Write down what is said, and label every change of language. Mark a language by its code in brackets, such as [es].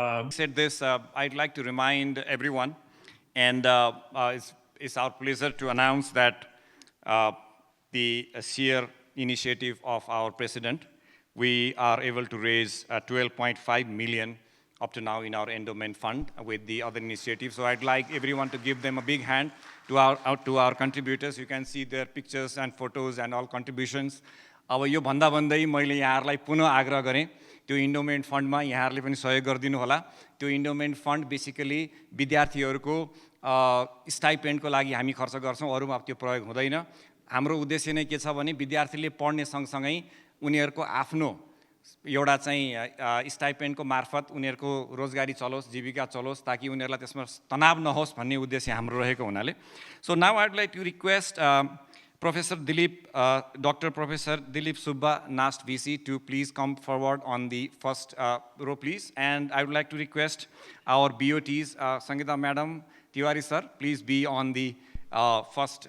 [en] Said this, I'd like to remind everyone, and it's our pleasure to announce that the sheer initiative of our president, we are able to raise 12.5 million up to now in our endowment fund with the other initiatives. So I'd like everyone to give them a big hand to our contributors. You can see their pictures and photos and all contributions. [ne] अब यो भन्दा भन्दै मैले यहाँहरूलाई पुनः आग्रह गरेँ त्यो इन्डोमेन्ट फन्डमा यहाँहरूले पनि सहयोग गरिदिनु होला त्यो इन्डोमेन्ट फन्ड बेसिकली विद्यार्थीहरूको स्टाइपेन्डको लागि हामी खर्च गर्छौं अरूमा त्यो प्रयोग हुँदैन हाम्रो उद्देश्य नै के छ भने विद्यार्थीले पढ्ने सँगसँगै उनीहरूको आफ्नो एउटा चाहिँ स्टाइपेन्डको मार्फत उनीहरूको रोजगारी चलोस्, जीविका चलोस्, ताकि उनीहरूलाई त्यसमा तनाव नहोस् भन्ने उद्देश्य हाम्रो रहेको हुनाले. [en] So now I would like to request Professor Dilip, Dr. Professor Dilip Subba, NAST VC, to please come forward on the first row, please. And I would like to request our BOTs, Sangeeta Madam, Tiwari sir, please be on the first.